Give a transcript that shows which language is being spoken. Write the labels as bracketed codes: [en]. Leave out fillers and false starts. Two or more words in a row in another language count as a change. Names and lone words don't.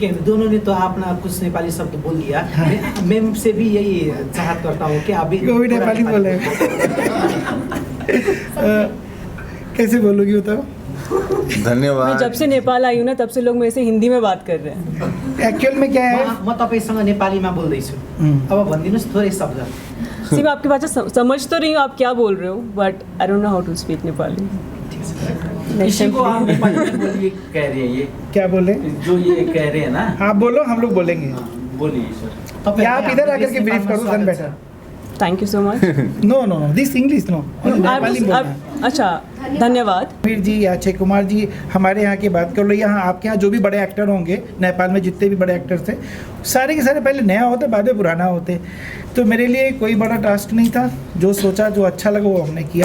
[hi] है, दोनों ने तो अपना कुछ नेपाली शब्द बोल दिया। मैं से भी यही चाहत करता हूँ कि अभी नेपाली बोले। कैसे बोलोगी बताओ। धन्यवाद। मैं जब से नेपाल आई हूँ ना, तब से लोग मेरे से हिंदी में बात कर रहे हैं। एक्चुअल में क्या है, [ne] म तपाईसँग नेपालीमा बोल्दैछु। अब भनिदिनुहोस् थोरै शब्द। [hi] सिर्फ आपकी भाषा समझ तो रही हूँ आप क्या बोल रहे हो, [en] But I don't know how to speak Nepali. [hi] इसी को आप नेपाली में बोलिए, कह रहे हैं ये। क्या बोले जो ये कह रहे हैं ना, आप बोलो, हम लोग बोलेंगे। बोलिए सर। या आप इधर आकर के ब्रीफ करो, [en] Then better. Thank you so much. No this English no, [hi] नेपाली बोलना। अच्छा, धन्यवाद। वीर जी या अक्षय कुमार जी, हमारे यहाँ की बात कर लो। यहाँ आपके यहाँ जो भी बड़े एक्टर होंगे, नेपाल में जितने भी बड़े एक्टर थे, सारे के सारे पहले नया होते, बाद में पुराना होते। तो मेरे लिए कोई बड़ा टास्क नहीं था। जो सोचा, जो अच्छा लगा वो हमने किया।